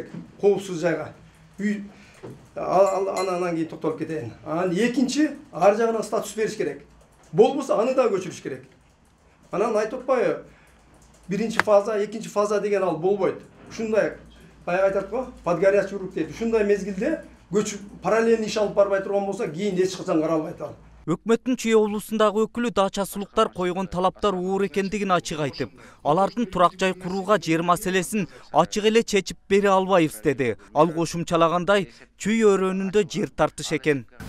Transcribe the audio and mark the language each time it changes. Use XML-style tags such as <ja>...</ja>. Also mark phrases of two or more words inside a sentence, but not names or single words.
<ky>Коопсуз жайга. Үй анан кийин токтолуп кетейин. Анан экинчи ар жагынан статус бериш керек. Болбосо аны да көчүрүш керек. Анан айтып атпайбы? Биринчи фаза, экинчи фаза деген ал болбойт. Ушундай баягы айтат го,</ky> <ru>под горячий рук дейт.</ru> <ky>Ушундай мезгилде көчүп параллельный иш алып барбай турган болсо, кийин эч качан каралбайт ал. Өкмөттүн Чүй облусундагы өкүлү дача сулуктар койгон талаптар оор экендигин ачык айтып, алардын турак жай курууга жер маселесин ачык эле чечип бере албайбыз деди. Ал кошумчалагандай, Чүй өрөөнүндө жер тартыш экен.</ky>